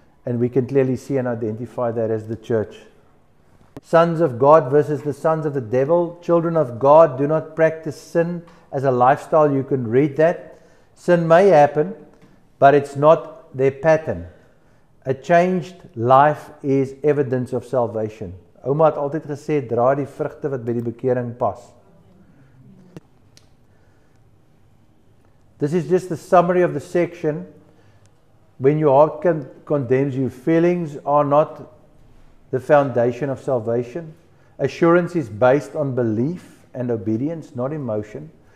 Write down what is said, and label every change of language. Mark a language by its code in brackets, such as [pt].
[en] And we can clearly see and identify that as the church. Sons of God versus the sons of the devil. Children of God do not practice sin as a lifestyle. You can read that. Sin may happen, but it's not their pattern. A changed life is evidence of salvation. [af] Ouma het altyd gesê, dra die vrugte wat by die bekering pas. [en] This is just the summary of the section. When your heart condemns you, feelings are not the foundation of salvation. Assurance is based on belief and obedience, not emotion.